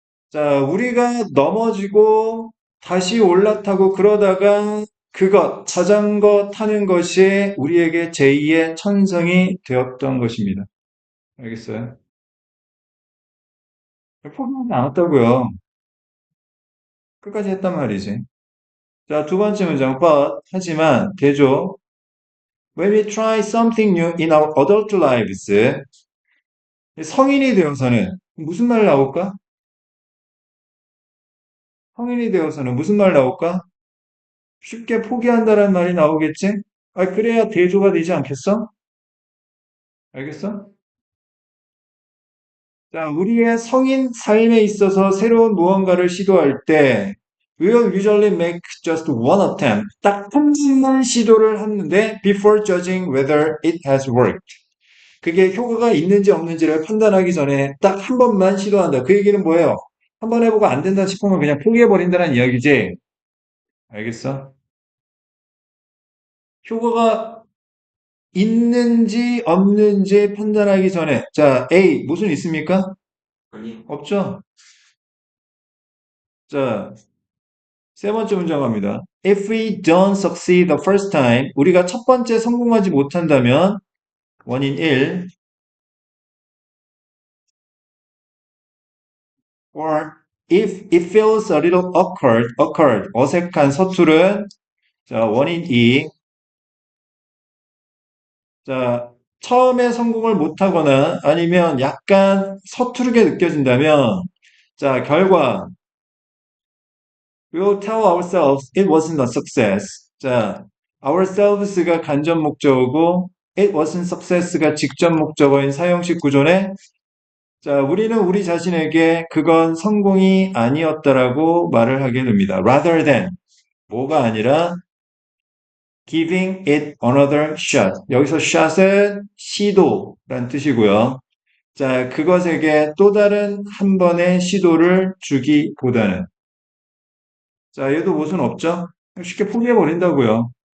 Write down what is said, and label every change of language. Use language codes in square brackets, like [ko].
[ko] 자, 우리가 넘어지고 다시 올라타고 그러다가 자전거 타는 것이 우리에게 제2의 천성이 되었던 것입니다. 알겠어요? 포기하지 않았다고요. 끝까지 했단 말이지. 자, 두 번째 문장, 하지만, 대조. [en] When we try something new in our adult lives, [ko] 성인이 되어서는, 무슨 말 나올까? 성인이 되어서는 무슨 말 나올까? 쉽게 포기한다는 말이 나오겠지? 아, 그래야 대조가 되지 않겠어? 알겠어? 자, 우리의 성인 삶에 있어서 새로운 무언가를 시도할 때, [en] we'll usually make just one attempt. [ko] 딱 한 번만 시도를 하는데, [en] before judging whether it has worked. [ko] 그게 효과가 있는지 없는지를 판단하기 전에 딱 한 번만 시도한다. 그 얘기는 뭐예요? 한 번 해보고 안 된다 싶으면 그냥 포기해버린다는 이야기지. 알겠어? 효과가 있는지 없는지 판단하기 전에 자, A 무슨 있습니까? 없죠? 자, 세 번째 문장 갑니다. [en] If we don't succeed the first time, [ko] 우리가 첫 번째 성공하지 못한다면 원인 1, [en] or if it feels a little awkward, [ko] 어색한 서투른 자, 원인 2, 자, 처음에 성공을 못하거나 아니면 약간 서투르게 느껴진다면 자, 결과 [en] we'll tell ourselves it wasn't a success. [ko] 자, ourselves가 간접 목적어고 [en] it wasn't success [ko] 가 직접 목적어인 사용식 구조네. 자, 우리는 우리 자신에게 그건 성공이 아니었다라고 말을 하게 됩니다. [en] rather than [ko] 뭐가 아니라 [en] giving it another shot. [ko] 여기서 shot은 시도란 뜻이고요. 자, 그것에게 또 다른 한 번의 시도를 주기보다는 자, 얘도 무슨 없죠? 쉽게 포기해버린다고요.